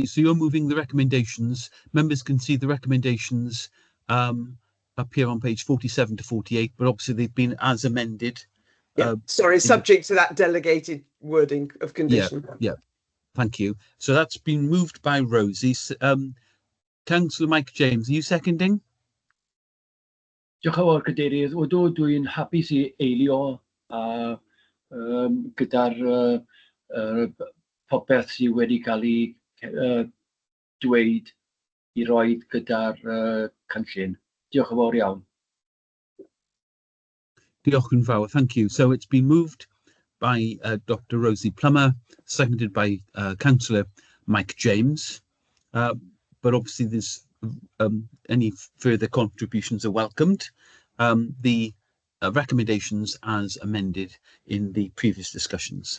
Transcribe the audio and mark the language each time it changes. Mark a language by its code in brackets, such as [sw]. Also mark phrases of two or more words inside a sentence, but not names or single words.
[en] So you're moving the recommendations. Members can see the recommendations up here on page 47 to 48, but obviously they've been as amended. Yeah, sorry, subject to that delegated wording of condition. Yeah, thank you. So that's been moved by Rosie. Councillor Mike James, are you seconding? [cy] Diolch yn fawr Cadeirydd. Odw, dwi'n hapus i eilio gyda'r popeth sydd wedi cael ei dweud I roed gyda'r cynllun. Diolch yn fawr iawn. Diolch yn fawr, [en] thank you. So it's been moved by Dr. Rosie Plummer, seconded by Councillor Mike James. But obviously there's any further contributions are welcomed. The recommendations as amended in the previous discussions.